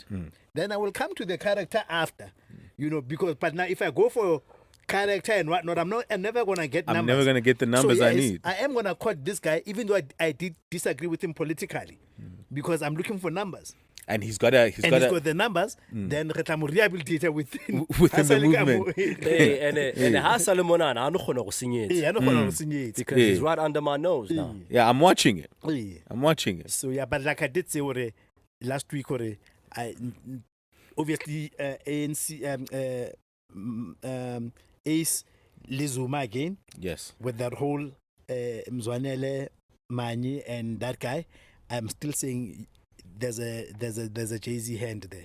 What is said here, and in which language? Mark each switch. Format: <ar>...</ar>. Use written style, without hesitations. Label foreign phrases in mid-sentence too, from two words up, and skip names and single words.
<en>Then I will come to the character after. But now if I go for character and whatnot. I'm never gonna get numbers. I'm never gonna get the numbers so, I need. I am gonna quote this guy, even though I did disagree with him politically, because I'm looking for numbers. And he's got the numbers. Then</en> <tn>re tla mo</tn> <en>rehabilitate within the movement.</en> <tn>And ha sa le mona ha no kgona go senyetsa</tn> <en>because he's right under my nose now. Yeah, I'm watching it. Yeah. I'm watching it. So yeah, but like I did say last week, I obviously ANC Ace Lizuma again. Yes. With that whole Mzwanele, Manye, and that guy, I'm still saying there's a Jay-Z hand there.</en>